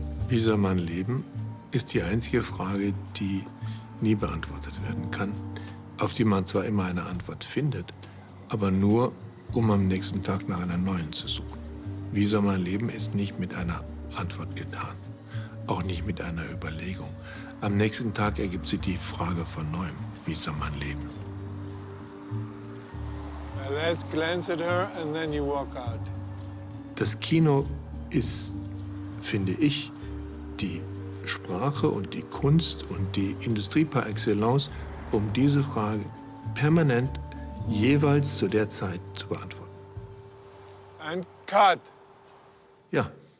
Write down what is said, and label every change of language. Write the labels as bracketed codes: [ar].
[de] Wie soll man leben, ist die einzige Frage, die nie beantwortet werden kann, auf die man zwar immer eine Antwort findet, aber nur, um am nächsten Tag nach einer neuen zu suchen. Wie soll man leben, ist nicht mit einer Antwort getan, auch nicht mit einer Überlegung. Am nächsten Tag ergibt sich die Frage von neuem, wie soll man leben. [en] Let's glance at her and then you walk out. [de] Das Kino ist, finde ich, die Sprache und die Kunst und die Industrie par excellence, um diese Frage permanent jeweils zu der Zeit zu beantworten. Ein Cut. Ja.